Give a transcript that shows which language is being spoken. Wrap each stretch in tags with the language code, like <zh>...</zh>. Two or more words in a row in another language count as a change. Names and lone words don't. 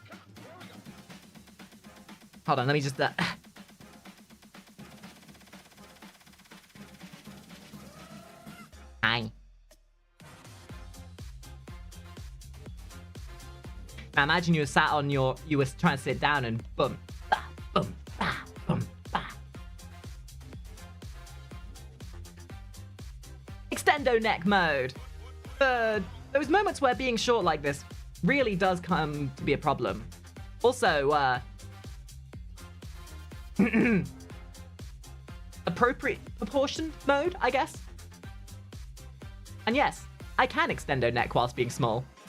<en>Hold on, let me just... Hi. Now imagine you were sat on your... You were trying to sit down and boom, bah, boom, bah, boom, bah. Extendo neck mode. Those moments where being short like this really does come to be a problem. Also, appropriate proportion mode, I guess. And yes, I can extendo neck whilst being small.</en>